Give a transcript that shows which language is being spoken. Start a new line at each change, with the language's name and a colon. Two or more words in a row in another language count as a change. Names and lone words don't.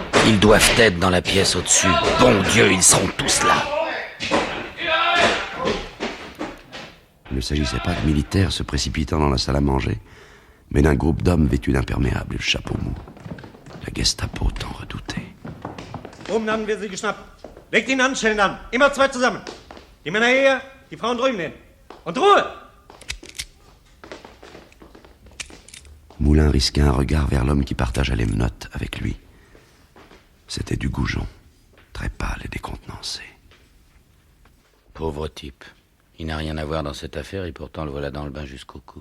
French: Ils doivent être dans la pièce au-dessus. Bon Dieu, ils seront tous là. Il ne s'agissait pas de militaires se précipitant dans la salle à manger, mais d'un groupe d'hommes vêtus d'imperméables et de chapeaux mous. La Gestapo tant redoutée.
German: Oben haben wir sie geschnappt. Legt ihn an, Stellen an. Immer zwei zusammen. Die Männer hier, die Frauen drüben hin. Und Ruhe!
French: Moulin risqua un regard vers l'homme qui partageait les menottes avec lui. C'était du Goujon, très pâle et décontenancé. Pauvre type. Il n'a rien à voir dans cette affaire et pourtant le voilà dans le bain jusqu'au cou.